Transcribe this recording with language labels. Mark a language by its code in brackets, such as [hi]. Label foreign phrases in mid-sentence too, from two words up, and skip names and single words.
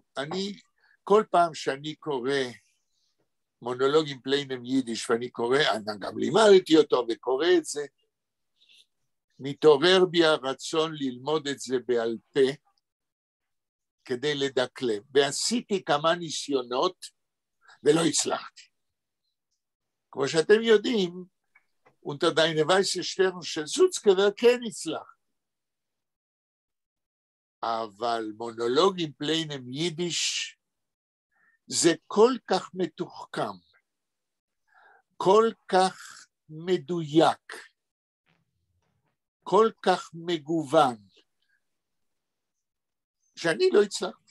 [he] כל פעם שאני קורא מונולוגים פליינם יידיש, ואני גם לימדתי אותו וקורא את זה, מתעורר בי הרצון ללמוד את זה בעל פה, כדי לדקלם. ועשיתי כמה ניסיונות, ולא הצלחתי. כמו שאתם יודעים, unter deine weiße Sterne של זוצקבר כן הצלח. אבל מונולוגים פליינם יידיש, זה כל כך מתוחכם, כל כך מדויק, כל כך מגוון, שאני לא הצלחתי.